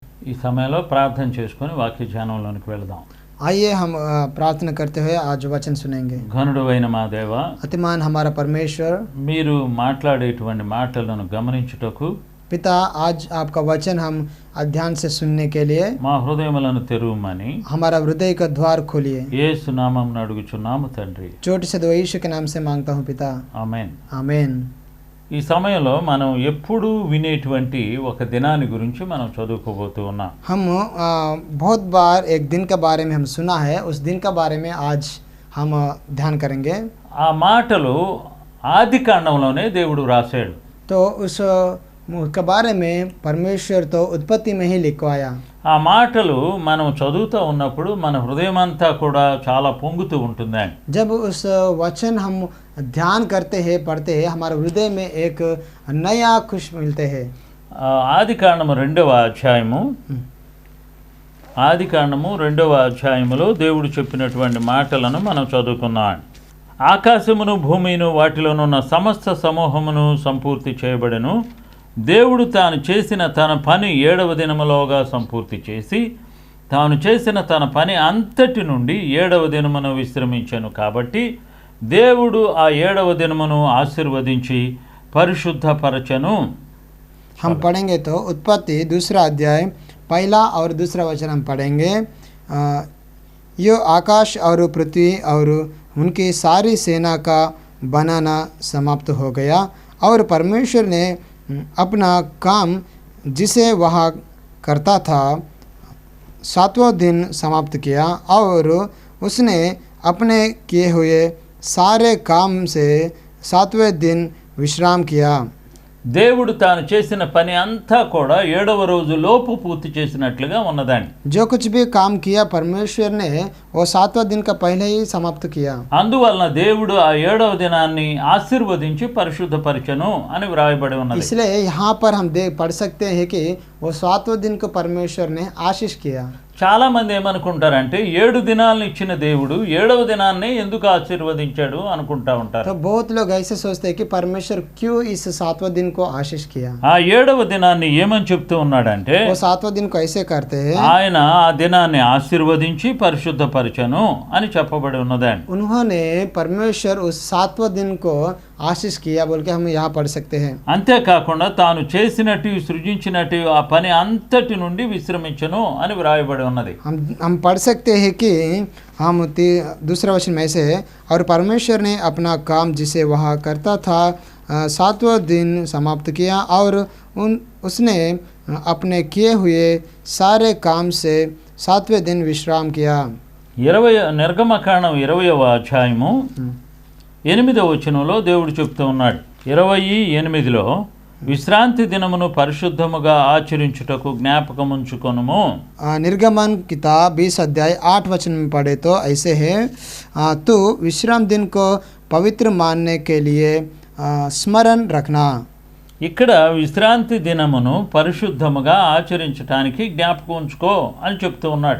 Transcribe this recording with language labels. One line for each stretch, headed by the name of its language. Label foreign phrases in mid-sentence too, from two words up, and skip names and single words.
Telugu: ఈ సమయంలో ప్రార్థన చేసుకొని వాక్య ధ్యానంలోనికి వెళదాం.
Hindi: आइए हम प्रार्थना करते हुए आज वचन सुनेंगे।
Telugu: ఘనుడైన మా దేవ,
Hindi: अतिमान हमारा परमेश्वर,
Telugu: మీరు మాట్లాడేటువంటి మాటలను గమనించుటకు
Hindi: पिता, आज आपका वचन हम ध्यान से सुनने के लिए
Telugu: మా హృదయములను తెరువమని
Hindi: हमारा हृदय का द्वार खोलिए।
Telugu: యేసు నామమున అడుగుచున్నాము తండ్రి,
Hindi: छोटे से दो यीशु के नाम से मांगता हूँ पिता,
Telugu: ఆమేన్.
Hindi: आमीन।
Telugu: ఈ సమయంలో మనం ఎప్పుడూ వినేటువంటి ఒక దినాన్ని గురించి మనం చదువుకోబోతూ ఉన్నాం.
Hindi: हम बहुत बार एक दिन के बारे में हम सुना है, उस दिन के बारे में आज हम ध्यान करेंगे।
Telugu: ఆ మాటలు ఆది కాండంలోనే దేవుడు రాశాడు.
Hindi: तो उसके बारे में परमेश्वर तो उत्पत्ति में ही लिखवाया।
Telugu: ఆ మాటలు మనం చదువుతూ ఉన్నప్పుడు మన హృదయం అంతా కూడా చాలా పొంగుతూ ఉంటుందండి.
Hindi: जब उस वचन हम ध्यान करते हैं, पढ़ते हैं, हमारे हृदय में एक नया खुश मिलते हैं।
Telugu: ఆది కాండము 2వ అధ్యాయము ఆది కాండము 2వ అధ్యాయములో దేవుడు చెప్పినటువంటి మాటలను మనం చదువుకున్నాం. ఆకాశమును భూమిను వాటిలోనున్న సమస్త సమూహమును సంపూర్తి చేయబడెను. దేవుడు తాను చేసిన తన పని 7వ దినములోగా సంపూర్తి చేసి తాను చేసిన తన పని అంతటి నుండి 7వ దినమును విశ్రమించెను. కాబట్టి దేవుడు ఆ 7వ దినమును ఆశీర్వదించి పరిశుద్ధపరచెను.
Hindi: हम पढ़ेंगे तो उत्पत्ति 2रा अध्याय 1 और 2 वचन हम पढ़ेंगे। यो आकाश और पृथ्वी और उनकी सारी सेना का बनाना समाप्त हो गया और परमेश्वर ने अपना काम जिसे वह करता था 7वां दिन समाप्त किया और उसने अपने किए हुए सारे काम से 7वें दिन विश्राम किया।
Telugu: దేవుడు తాను చేసిన పని అంతా కూడా 7వ రోజు లోపు పూర్తి చేసినట్లుగా ఉన్నదండి.
Hindi: जो कुछ भी काम किया परमेश्वर ने वो 7वां दिन का पहले ही समाप्त किया।
Telugu: అందువలన దేవుడు ఆ 7వ దినాన్ని ఆశీర్వదించి పరిశుద్ధపరచెను అని వ్రాయబడి ఉన్నది.
Hindi: इसलिए यहाँ पर हम पढ़ सकते हैं कि वो 7वें दिन को परमेश्वर ने आशीष किया।
Telugu: చాలా మంది ఏమనుకుంటారంటే 7 దినాలను ఇచ్చిన దేవుడు 7వ దినాన్ని ఎందుకు ఆశీర్వదించాడు అనుకుంటా ఉంటారు.
Hindi: तो बहुत लोग ऐसे सोचते हैं कि परमेश्वर क्यों इस 7वें दिन को आशीष किया।
Telugu: ఆ 7వ దినాన్ని ఏమని చెప్తూ ఉన్నాడంటే
Hindi: वो 7वें दिन को ऐसे करते हैं,
Telugu: ఆయన ఆ దినాన్ని ఆశీర్వదించి పరిశుద్ధపరచెను అని చెప్పబడి ఉన్నదండి.
Hindi: उन्होंने परमेश्वर उस 7वें दिन को आशीष किया बोल के हम यहाँ पढ़ सकते हैं।
Telugu: అంతేకాకుండా తాను చేసినట్టు సృజించినట్టు ఆ పని అంతటి నుండి విశ్రమించను అని వ్రాయబడి ఉన్నది.
Hindi: हम पढ़ सकते हैं कि हम 2रा वचन में से और परमेश्वर ने अपना काम जिसे वह करता था 7वां दिन समाप्त किया और उसने अपने किए हुए सारे काम से 7वें दिन विश्राम किया।
Telugu: నిర్గమకాండం 20వ అధ్యాయము 8వ వచనంలో దేవుడు చెప్తూ ఉన్నాడు. 28లో విశ్రాంతి దినమును పరిశుద్ధముగా ఆచరించుటకు జ్ఞాపకముంచుకొనుము.
Hindi: निर्गमन किताब 20 अध्याय 8 वचन में पढ़े तो ऐसे है, तू विश्राम दिन को पवित्र मानने के लिए स्मरण रखना।
Telugu: ఇక్కడ విశ్రాంతి దినమును పరిశుద్ధముగా ఆచరించడానికి జ్ఞాపకం ఉంచుకో అని చెప్తూ ఉన్నాడు.